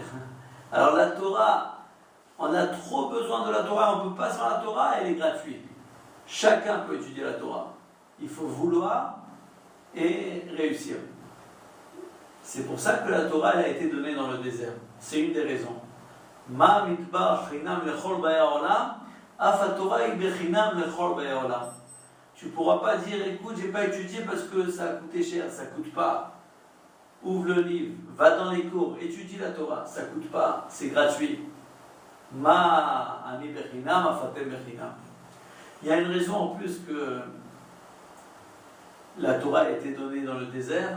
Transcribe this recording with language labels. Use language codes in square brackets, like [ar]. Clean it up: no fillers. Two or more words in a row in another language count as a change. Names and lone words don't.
[fr] Alors la Torah, on a trop besoin de la Torah, on ne peut pas sans la Torah, elle est gratuite. Chacun peut étudier la Torah. Il faut vouloir et réussir. C'est pour ça que la Torah elle a été donnée dans le désert. C'est une des raisons. [he] מה מדבר חינם לכל באי העולם, אף התורה היא בחינם לכל באי העולם. [fr] Tu ne pourras pas dire, écoute, je n'ai pas étudié parce que ça a coûté cher, ça ne coûte pas. Ouvre le livre, va dans les cours, étudie la Torah, ça ne coûte pas, c'est gratuit. [he] מה אני בחינם, אף אתם בחינם. [fr] Il y a une raison en plus que la Torah a été donnée dans le désert.